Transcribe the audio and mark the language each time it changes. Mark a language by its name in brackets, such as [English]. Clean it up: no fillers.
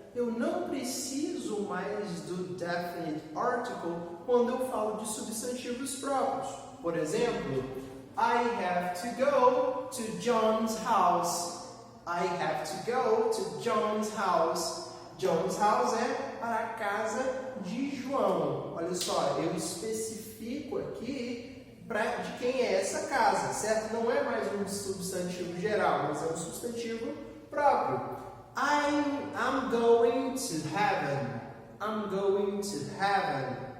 [Portuguese] Eu não preciso mais do definite article quando eu falo de substantivos próprios. Por exemplo, [English] I have to go to John's house. I have to go to John's house. John's house [Portuguese] é para a casa de João. Olha só, eu especifico aqui de quem é essa casa, certo? Não é mais um substantivo geral, mas é um substantivo próprio. [English] I'm going to heaven. I'm going to heaven.